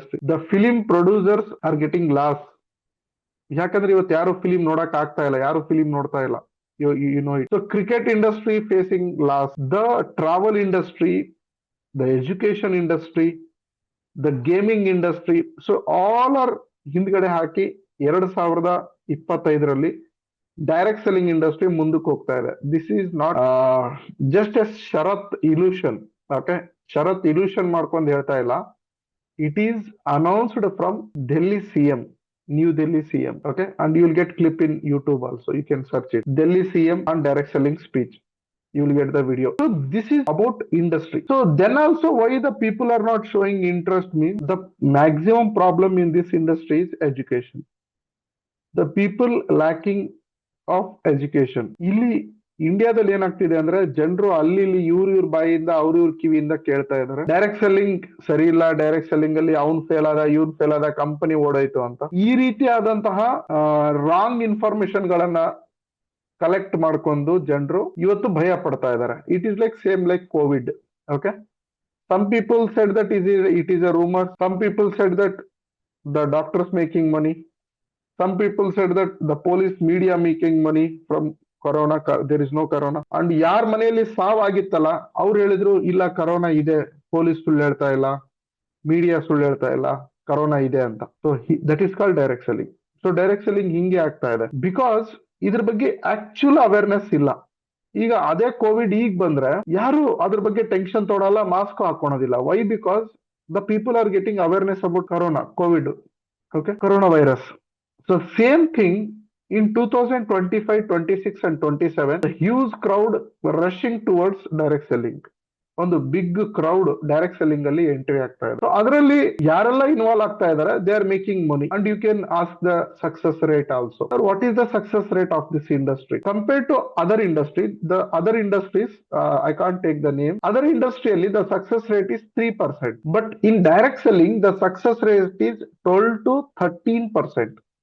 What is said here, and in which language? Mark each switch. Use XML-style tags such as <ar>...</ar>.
<en>The film producers are getting loss.</en> <kn>ಯಾಕಂದ್ರೆ ಇವತ್ತು ಯಾರು ಫಿಲಿಂ ನೋಡಕ್ ಆಗ್ತಾ ಇಲ್ಲ, ಯಾರು ಫಿಲಿಂ ನೋಡ್ತಾ ಇಲ್ಲ,</kn> <en>you know it. So cricket industry facing loss, the travel industry, the education industry, the gaming industry, so all are</en> <kn>ಹಿಂದ್ಗಡೆ ಹಾಕಿ 2025 ಡೈರೆಕ್ಟ್ ಸೆಲ್ಲಿಂಗ್ ಇಂಡಸ್ಟ್ರಿ ಮುಂದಕ್ಕೆ ಹೋಗ್ತಾ ಇದೆ.</kn> <en>This is not just a shared illusion.</en> <kn>Okay, Sharath illusion ಮಾಡ್ಕೊಂಡು ಹೇಳ್ತಾ ಇಲ್ಲ.</kn> <en>It is announced from Delhi CM, New Delhi CM. Okay, and you will get clip in YouTube also, you can search it. Delhi CM on direct selling speech, you will get the video. So this is about industry. So then also why the people are not showing interest means the maximum problem in this industry is education. The people lacking of education.</en> <kn>ಇಲ್ಲಿ ಇಂಡಿಯಾದಲ್ಲಿ ಏನಾಗ್ತಿದೆ ಅಂದ್ರೆ ಜನರು ಅಲ್ಲಿ ಇಲ್ಲಿ ಇವ್ರ ಬಾಯಿಂದ ಅವ್ರ ಕಿವಿಯಿಂದ ಕೇಳ್ತಾ ಇದಾರೆ, ಡೈರೆಕ್ಟ್ ಸೆಲ್ಲಿಂಗ್ ಸರಿ ಇಲ್ಲ, ಡೈರೆಕ್ಟ್ ಸೆಲ್ಲಿಂಗ್ ಅಲ್ಲಿ ಅವ್ನ್ ಫೇಲ್ ಆದ, ಇವ್ನ್ ಫೇಲ್ ಆದ, ಕಂಪನಿ ಓಡೋಯ್ತು ಅಂತ. ಈ ರೀತಿಯಾದಂತಹ ರಾಂಗ್ ಇನ್ಫಾರ್ಮೇಶನ್ ಗಳನ್ನ ಕಲೆಕ್ಟ್ ಮಾಡ್ಕೊಂಡು ಜನರು ಇವತ್ತು ಭಯ ಪಡ್ತಾ ಇದಾರೆ.</kn> <en>It is like same like covid. Okay, some people said that it is a rumour, some people said that the doctors making money, some people said that the police media making money from corona, there is no corona.</en> <kn>And ಯಾರ್ ಮನೆಯಲ್ಲಿ ಸಾವ್ ಆಗಿತ್ತಲ್ಲ ಅವ್ರು ಹೇಳಿದ್ರು ಇಲ್ಲ corona ಇದೆ, police ಸುಳ್ಳು ಹೇಳ್ತಾ ಇಲ್ಲ, ಮೀಡಿಯಾ ಸುಳ್ಳು ಹೇಳ್ತಾ ಇಲ್ಲ, ಕರೋನಾ ಇದೆ ಅಂತ.</kn> <en>So that is called direct selling. So direct selling</en> <kn>ಹಿಂಗೆ ಆಗ್ತಾ ಇದೆ</kn> <en>because</en> <kn>ಇದ್ರ ಬಗ್ಗೆ</kn> <en>Actual awareness ಇಲ್ಲ.</en> <kn>ಈಗ ಅದೇ ಕೋವಿಡ್ ಈಗ ಬಂದ್ರೆ ಯಾರು ಅದ್ರ ಬಗ್ಗೆ tension ತೊಗೊಳಲ್ಲ, mask ಹಾಕೊಳೋದಿಲ್ಲ. Y?</kn> <en>Because the people are getting awareness about corona, covid, okay, corona virus. So same thing in 2025, 26 and 27, the huge crowd were rushing towards direct selling.</en> <kn>ಒಂದು big crowd direct selling ಅಲ್ಲಿ entry ಆಗ್ತಾ ಇದೆ. So ಅದರಲ್ಲಿ ಯಾರೆಲ್ಲ involve ಆಗ್ತಾ ಇದಾರೆ,</kn> <en>They are making money. And you can ask the success rate also. What is the success rate of this industry compared to other industry? The other industries, I can't take the name. Other ಇಂಡಸ್ಟ್ರಿಯಲ್ಲಿ the success rate is 3%, but in direct selling the success rate is 12 to 13%.</en>